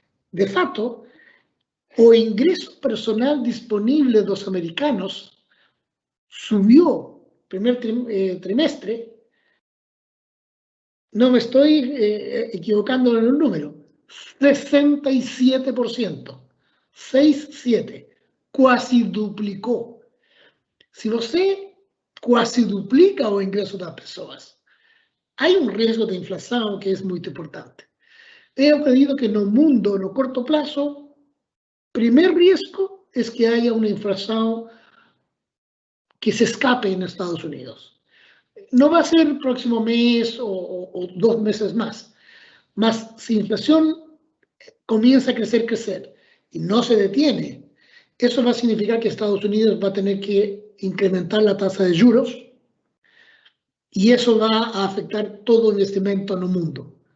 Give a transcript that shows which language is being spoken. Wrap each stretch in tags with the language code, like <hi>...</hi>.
<es>De facto, el ingreso personal disponible de los americanos subió primer trimestre, no me estoy equivocando en el número, 67%, 6,7, casi duplicó. Si usted</es> <pt>quase duplica o ingresso das pessoas. Há risco de inflação que é muito importante. Eu acredito que no mundo, no curto prazo, primeiro risco é que haya uma inflação que</pt> <es>se escape en Estados Unidos. No va a ser el próximo mes o 2 meses más, mas si inflación comienza a crecer y no se detiene, eso va a significar que Estados Unidos va a tener que incrementar la tasa de juros y eso va a afectar todo investimento en el mundo.</es>